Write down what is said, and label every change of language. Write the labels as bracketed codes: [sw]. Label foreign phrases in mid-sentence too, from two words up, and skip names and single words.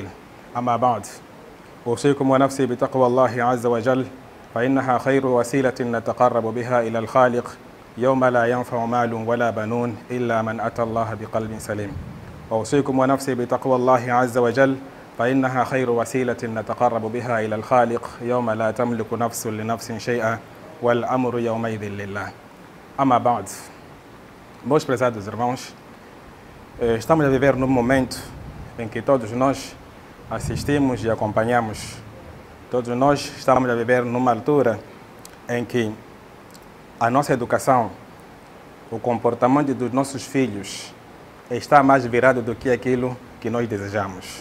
[ar] أما بعد، أوصيكم ونفسي بتقوى الله عز وجل، فإنها خير وسيلة نتقرب بها إلى الخالق يوم لا ينفع مال ولا بنون إلا من أتى الله بقلب سليم. وأوصيكم ونفسي بتقوى الله عز وجل، فإنها خير وسيلة نتقرب بها إلى الخالق يوم لا تملك نفس لنفس شيئا والأمر يومئذ لله. أما بعد. [pt] Meus prezados irmãos, estamos a viver num momento em que todos nós assistimos e acompanhamos. Todos nós estamos a viver numa altura em que a nossa educação, o comportamento dos nossos filhos está mais virado do que aquilo que nós desejamos.